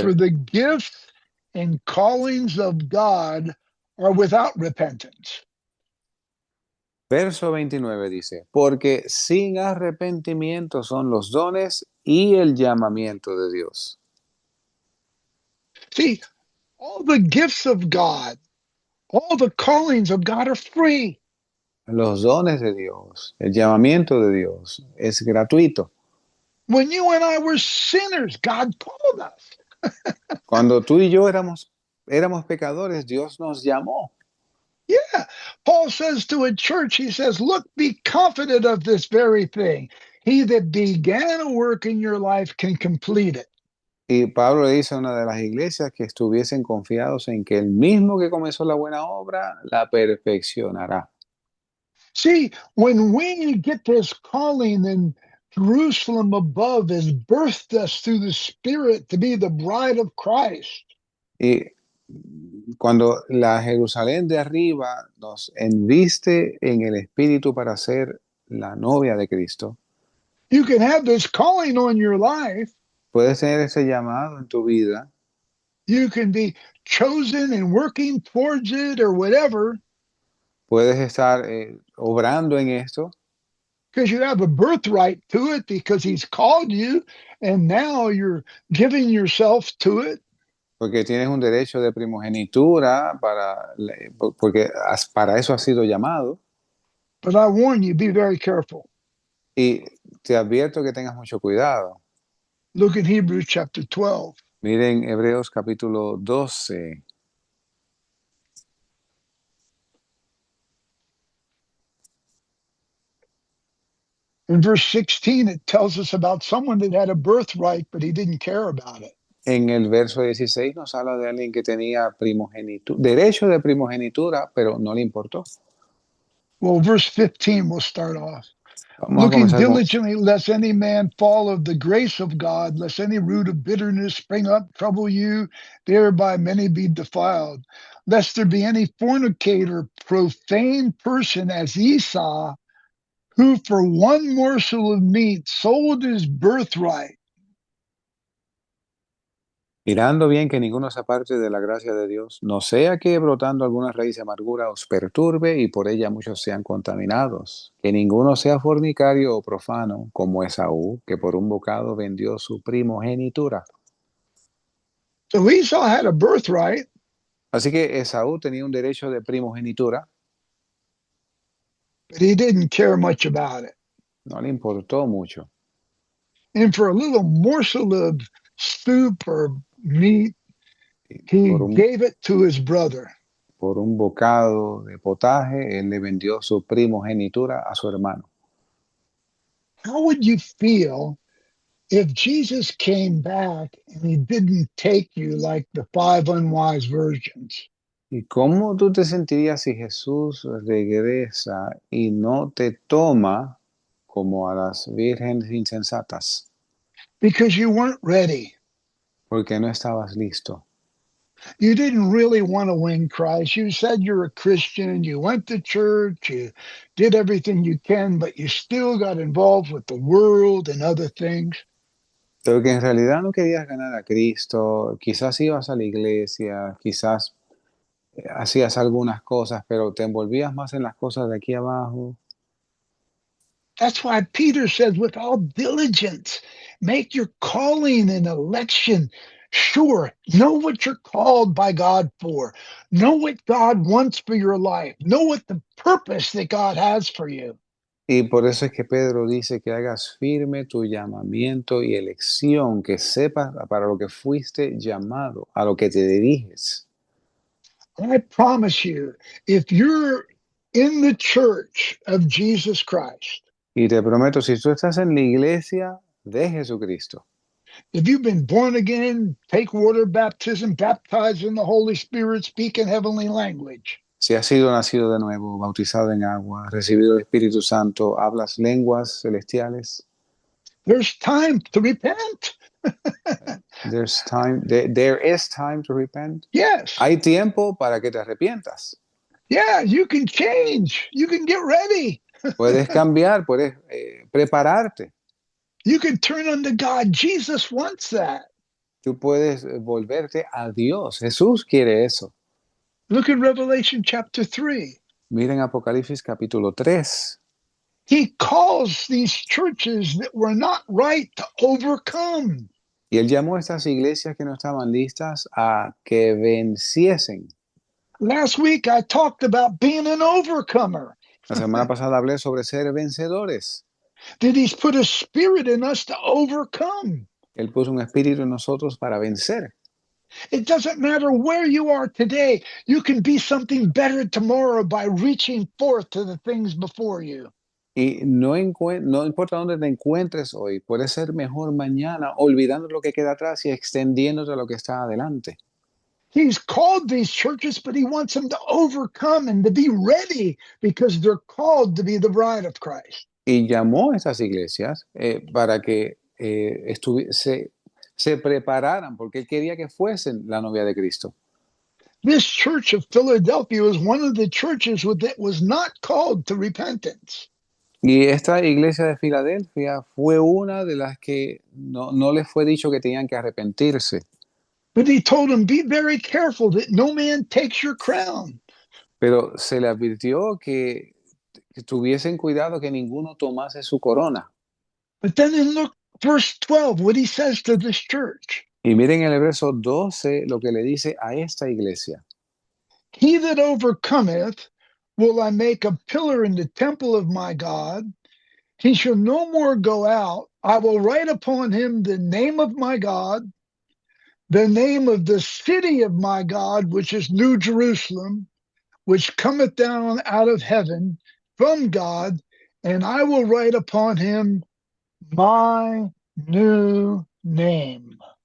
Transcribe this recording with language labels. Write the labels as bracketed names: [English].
[English] for the gifts and callings of God are without repentance. [Spanish] verso 29 dice, porque sin arrepentimiento son los dones y el llamamiento de Dios. [English] See, all the gifts of God, all the callings of God are free. [Spanish] Los dones de Dios, el llamamiento de Dios es gratuito. [English] When you and I were sinners, God called us. [Spanish] Cuando tú y yo éramos pecadores, Dios nos llamó. [English] Yeah. Paul says to a church, he says, look, be confident of this very thing. He that began a work in your life can complete it. [Spanish] Y Pablo le dice a una de las iglesias que estuviesen confiados en que el mismo que comenzó la buena obra la perfeccionará. [English] See, when we get this calling, then Jerusalem above has birthed us through the Spirit to be the bride of Christ. [Spanish] Y cuando la Jerusalén de arriba nos enviste en el Espíritu para ser la novia de Cristo, [English] You can have this calling on your life. [Spanish] puedes tener ese llamado en tu vida, [English] You can be chosen and working towards it or whatever, [Spanish] puedes estar obrando en esto, [English] because you have a birthright to it because He's called you, and now you're giving yourself to it. [Spanish] porque tienes un derecho de primogenitura, porque para eso has sido llamado. [English] But I warn you, be very careful. [Spanish] Y te advierto que tengas mucho cuidado. [English] Look in Hebrews chapter 12. [Spanish] Miren Hebreos capítulo 12. [English] In verse 16, it tells us about someone that had a birthright, but he didn't care about it. [Spanish] En el verso 16 nos habla de alguien que tenía primogenitura, derecho de primogenitura, pero no le importó. [English] Well, verse 15 will start off. [Spanish] Vamos a [English] Looking [Spanish] comenzar con, [English] diligently, lest any man fall of the grace of God, lest any root of bitterness spring up, trouble you, thereby many be defiled. Lest there be any fornicator, profane person as Esau, who for one morsel of meat sold his birthright. [Spanish] mirando bien que ninguno se aparte de la gracia de Dios, no sea que brotando alguna raíz de amargura os perturbe y por ella muchos sean contaminados. Que ninguno sea fornicario o profano, como Esaú, que por un bocado vendió su primogenitura. [English] So Esau had a birthright, [Spanish] Así que Esaú tenía un derecho de primogenitura, [English] but he didn't care much about it. [Spanish] no le importó mucho. [English] And for a little morsel of soup or meat, [Spanish] Y [English] he gave it to his brother. [Spanish] por un bocado de potaje, él le vendió su primogenitura a su hermano. [English] How would you feel if Jesus came back and he didn't take you like the five unwise virgins? [Spanish] ¿Y cómo tú te sentirías si Jesús regresa y no te toma como a las vírgenes insensatas? [English] Because you weren't ready. [Spanish] Porque no estabas listo. [English] You didn't really want to win Christ. You said you're a Christian, you went to church, you did everything you can, but you still got involved with the world and other things. [Spanish] Pero que en realidad no querías ganar a Cristo, quizás ibas a la iglesia, quizás hacías algunas cosas, pero te envolvías más en las cosas de aquí abajo. [English] That's why Peter says, with all diligence, make your calling and election sure. Know what you're called by God for. Know what God wants for your life. Know what the purpose that God has for you. [Spanish] Y por eso es que Pedro dice que hagas firme tu llamamiento y elección, que sepas para lo que fuiste llamado, a lo que te diriges. [English] I promise you, if you're in the church of Jesus Christ, [Spanish] Y te prometo, si tú estás en la iglesia de Jesucristo, [English] if you've been born again, take water baptism, baptized in the Holy Spirit, speak in heavenly language, [Spanish] si has sido nacido de nuevo, bautizado en agua, recibido el Espíritu Santo, hablas lenguas celestiales, [English] there's time to repent. there is time to repent. Yes. [Spanish] Hay tiempo para que te arrepientas. [English] Yeah, you can change. You can get ready. [Spanish] Puedes cambiar, puedes prepararte. [English] You can turn unto God. Jesus wants that. [Spanish] Tú puedes volverte a Dios. Jesús quiere eso. [English] Look at Revelation chapter 3. [Spanish] Miren Apocalipsis capítulo 3. [English] He calls these churches that were not right to overcome. [Spanish] Y él llamó a estas iglesias que no estaban listas a que venciesen. [English] Last week I talked about being an overcomer. [Spanish] La semana pasada hablé sobre ser vencedores. [English] That he's put a spirit in us to overcome. [Spanish] Él puso un espíritu en nosotros para vencer. [English] It doesn't matter where you are today. You can be something better tomorrow by reaching forth to the things before you. [Spanish] Y no importa dónde te encuentres hoy, puedes ser mejor mañana, olvidando lo que queda atrás y extendiéndote a lo que está adelante. [English] He's called these churches, but he wants them to overcome and to be ready because they're called to be the bride of Christ. [Spanish] Y llamó a estas iglesias para que se prepararan, porque él quería que fuesen la novia de Cristo. [English] This church of Philadelphia was one of the churches that was not called to repentance. [Spanish] Y esta iglesia de Filadelfia fue una de las que no les fue dicho que tenían que arrepentirse. [English] But he told them, be very careful that no man takes your crown. [Spanish] Pero se le advirtió que tuviesen cuidado que ninguno tomase su corona. [English] But then in look, verse 12, what he says to this church. [Spanish] Y miren en el verso 12 lo que le dice a esta iglesia. [English] He that overcometh will I make a pillar in the temple of my God. He shall no more go out. I will write upon him the name of my God, the name of the city of my God, which is New Jerusalem, which cometh down out of heaven from God, and I will write upon him my new name.